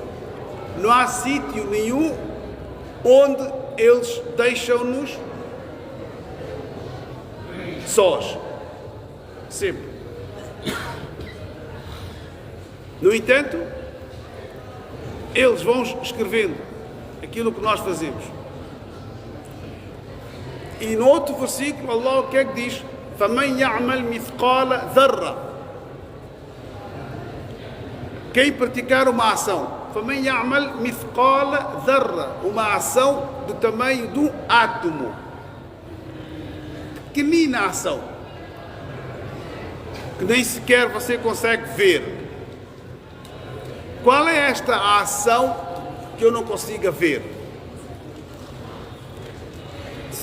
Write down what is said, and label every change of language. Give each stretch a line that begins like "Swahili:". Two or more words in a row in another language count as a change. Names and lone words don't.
Portuguese: Não há sítio nenhum onde eles deixam-nos sós. Sempre. No entanto, eles vão escrevendo aquilo que nós fazemos. E no outro versículo, Allah o que é que diz?
Arabic: فَمَنْ يَعْمَلْ مِثْقَالَ ذَرَّةٍ.
Portuguese: Quem praticar uma ação,
Arabic: فَمَنْ يَعْمَلْ مِثْقَالَ ذَرَّةٍ,
Portuguese: uma ação do tamanho de um átomo, pequenina ação, que nem sequer você consegue ver. Qual é esta ação que eu não consigo ver?